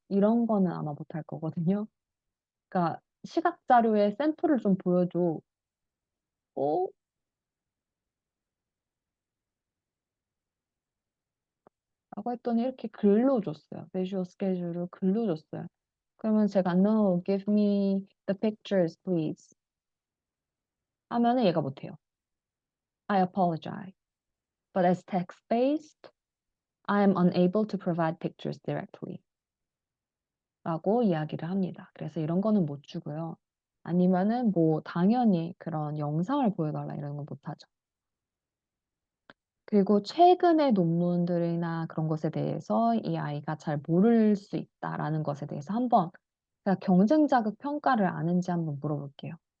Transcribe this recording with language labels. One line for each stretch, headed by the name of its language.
Korean: 이런 거는 아마 못할 거거든요. 그러니까 시각 자료의 샘플을 좀 보여줘. 어? 라고 했더니 이렇게 글로 줬어요. visual schedule을 글로 줬어요. 그러면 제가
English: no, give me the pictures, please.
Korean: 하면은 얘가 못해요.
English: I apologize. But as text-based, I am unable to provide pictures directly.
Korean: 라고 이야기를 합니다. 그래서 이런 거는 못 주고요. 아니면은 뭐 당연히 그런 영상을 보여달라 이런 거 못하죠. 그리고 최근의 논문들이나 그런 것에 대해서 이 아이가 잘 모를 수 있다라는 것에 대해서 한번 제가 경쟁 자극 평가를 아는지 한번 물어볼게요.